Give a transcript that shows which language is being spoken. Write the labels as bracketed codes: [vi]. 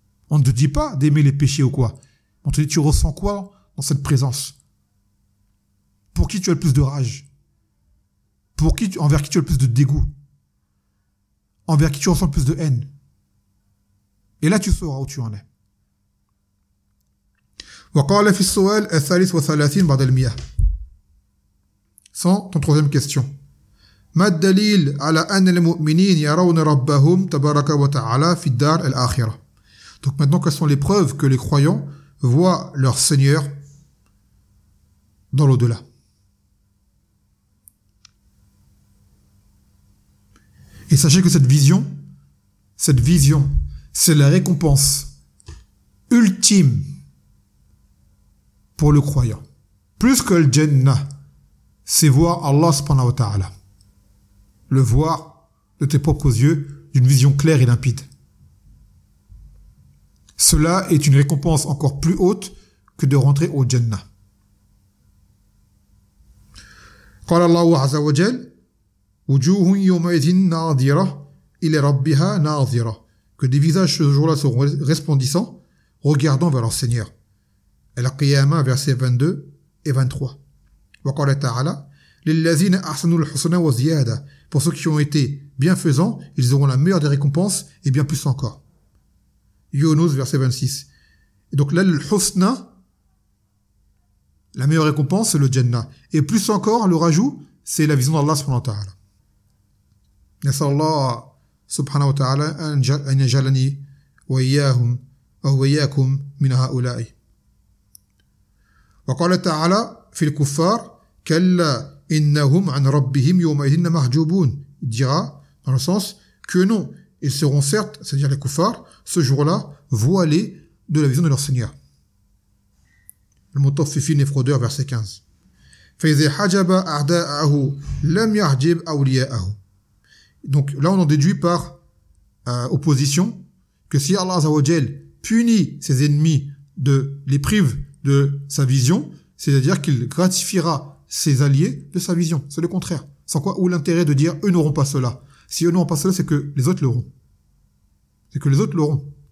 [fr] On ne te dit pas d'aimer les péchés ou quoi. On te dit, tu ressens quoi dans cette présence? Pour qui tu as le plus de rage? Envers qui tu as le plus de dégoût? Envers qui tu ressens le plus de haine. Et là, tu sauras où tu en es. [ar] وقال في السؤال الثالث والثلاثين بعد المئة. [fr] Sans ton troisième question. [ar] ما الدليل على أن المؤمنين يرون ربهم تبارك وتعالى في الدار الآخرة. [fr] Donc maintenant, quelles sont les preuves que les croyants voient leur Seigneur dans l'au-delà? Et sachez que cette vision, c'est la récompense ultime pour le croyant. Plus que le Jannah, c'est voir Allah subhanahu wa ta'ala. Le voir de tes propres yeux, d'une vision claire et limpide. Cela est une récompense encore plus haute que de rentrer au Jannah. [ar] قال الله عز وجل وجوه يومئذ ناظرة إلى ربها ناظرة. [fr] Que des visages ce jour-là seront resplendissants, regardant vers leur Seigneur. Al-Qiyama, verset 22 et 23. [ar] وقال تعالى للذين أحسنوا الحسنى وزيادة. [fr] Pour ceux qui ont été bienfaisants, ils auront la meilleure des récompenses et bien plus encore. Yunus, verset 26. Et donc là, le husna, la meilleure récompense, c'est le Jannah. Et plus encore, le rajout, c'est la vision d'Allah subhanahu wa ta'ala. [ar] نسأل الله سبحانه وتعالى أن يجعلني وإياهم أو وإياكم من هؤلاء. وقال تعالى في الكفار كلا إنهم عن ربهم يومئذ محجوبون. [fr] Il dira dans le sens que non, ils seront certes, c'est-à-dire les kuffars, ce jour-là voilés de la vision de leur Seigneur. [ar] المطففين فقدوا [fr] verset 15. [ar] فإذا حجب أعداءه لم يحجب أولياءه. [fr] Donc là on en déduit par opposition que si Allah Azza wa Jal punit ses ennemis de les prive de sa vision, c'est-à-dire qu'il gratifiera ses alliés de sa vision. C'est le contraire. Sans quoi, où l'intérêt de dire eux n'auront pas cela. Si eux n'auront pas cela, c'est que les autres l'auront. C'est que les autres l'auront.